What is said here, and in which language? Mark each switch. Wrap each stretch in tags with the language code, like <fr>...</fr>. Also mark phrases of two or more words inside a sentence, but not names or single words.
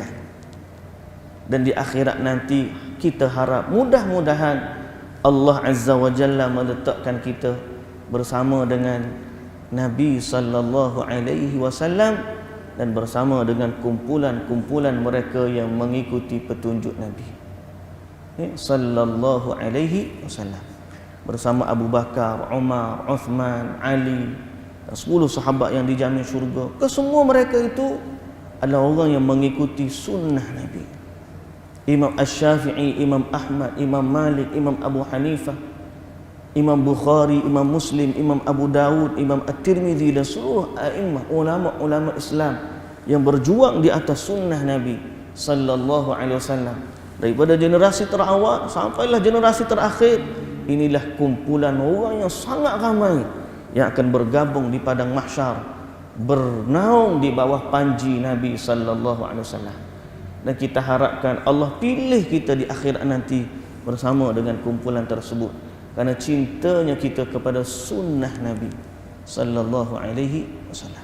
<ms>Dan di akhirat nanti kita harap mudah-mudahan Allah</ms> <ar>عز وجل</ar> <ms>meletakkan kita bersama dengan Nabi</ms> <ar>صلى الله عليه وسلم</ar> <ms>dan bersama dengan kumpulan-kumpulan mereka yang mengikuti petunjuk Nabi</ms> <ar>صلى الله عليه وسلم,</ar> <ms>bersama Abu Bakar, Umar, Uthman, Ali dan 10 sahabat yang dijamin syurga. Kesemua mereka itu adalah orang yang mengikuti sunnah Nabi. Imam Asy-Syafi'i, Imam Ahmad, Imam Malik, Imam Abu Hanifah, Imam Bukhari, Imam Muslim, Imam Abu Dawud, Imam At-Tirmidzi dan seluruh a'immah ulama-ulama Islam yang berjuang di atas sunnah Nabi</ms> <ar>صلى الله عليه وسلم</ar> <ms>daripada generasi terawal sampailah generasi terakhir. Inilah kumpulan orang yang sangat ramai yang akan bergabung di padang mahsyar, bernaung di bawah panji Nabi</ms> <ar>صلى الله عليه وسلم.</ar> <ms>Dan kita harapkan Allah pilih kita di akhirat nanti bersama dengan kumpulan tersebut kerana cintanya kita kepada sunnah Nabi</ms> <ar>صلى الله عليه وسلم.</ar>